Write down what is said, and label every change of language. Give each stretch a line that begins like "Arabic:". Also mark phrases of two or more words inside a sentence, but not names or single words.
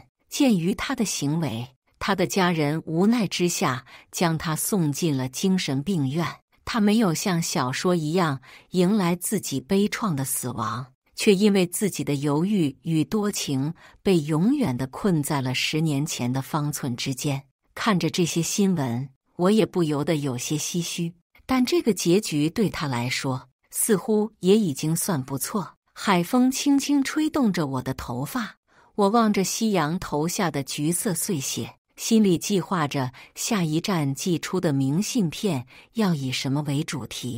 Chinese: 鑑於他的行為，他的家人無奈之下將他送進了精神病院。他沒有像小說一樣迎來自己悲愴的死亡，卻因為自己的猶豫與多情被永遠地困在了10年前的方寸之間。看着這些新聞，我也不由得有些唏噓，但這個結局對他來說似乎也已經算不錯。海風輕輕吹動着我的頭髮，我望着夕陽投下的橘色碎屑，心裡計劃着下一站寄出的明信片要以什麼為主題。